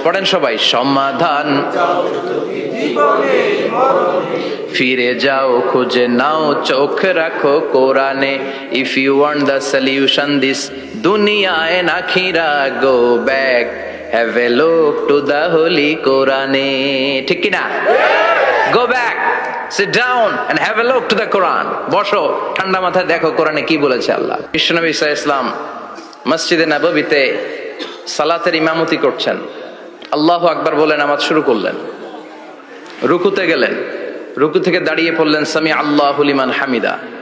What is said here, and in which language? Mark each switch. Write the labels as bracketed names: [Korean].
[Bangla] পড়েন সবাই, সমাধান ফিরে যাও খুঁজে নাও, চোখ রাখো কোরআনে। [English] If you want the solution this দুনিয়ায় আখিরা, go back, have a look to the holy কোরআনে। [Bangla] ঠিক কিনা? [English] Go back, sit down and have a look to the Quran. [Bangla] বসো, ঠান্ডা মাথায় দেখো কোরআনে কি বলেছে আল্লাহ। বিশ্বনবী সাল্লাল্লাহু আলাইহি ওয়াসাল্লাম মসজিদে নববীতে সালাতের ইমামতি করছেন। আল্লাহু আকবার বলে নামাজ শুরু করলেন। রুকুতে গেলেন, রুকু থেকে দাঁড়িয়ে পড়লেন [Arabic] সামি আল্লাহু লিমান হামিদা।